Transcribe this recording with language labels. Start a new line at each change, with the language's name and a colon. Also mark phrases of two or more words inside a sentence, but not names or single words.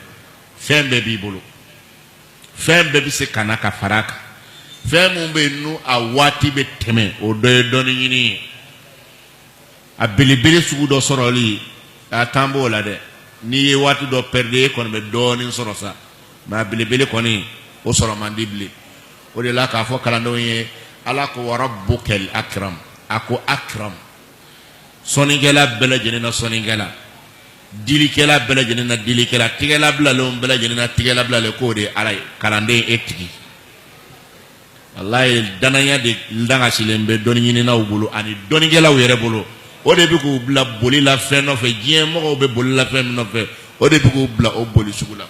Bambara: Fɛn bɛɛ b'i bolo, fɛn bɛɛ bɛ se ka na ka fara a kan, fɛn mun bɛ yen n'o a waati bɛ tɛmɛ o dɔ ye dɔnni ɲini ye. A belebele sugu dɔ sɔrɔli a tan b'o la dɛ, n'i ye waati dɔ perdre e kɔni bɛ dɔɔnin sɔrɔ sa, mais a belebele kɔni o sɔrɔ man di bilen. O de la k'a fɔ kalandenw ye Ala ko
Arabic: وربك الأكرم,
Bambara: a ko akram, sɔnnikɛla bɛɛ lajɛlen na sɔnnikɛla, dilikɛla bɛɛ lajɛlen na dilikɛla, tigɛla bilalenw bɛɛ lajɛlen na tigɛla bilalen, k'o de ye Ala ye, kalanden e tigi. Walayi danaya de langasilen bɛ dɔnni ɲininaw bolo ani dɔnnikɛlaw yɛrɛ bolo. O de bɛ k'u bila boli la fɛn nɔfɛ, diɲɛ mɔgɔw bɛ boli la fɛn min nɔfɛ, o de bɛ k'u bila o boli sugu la.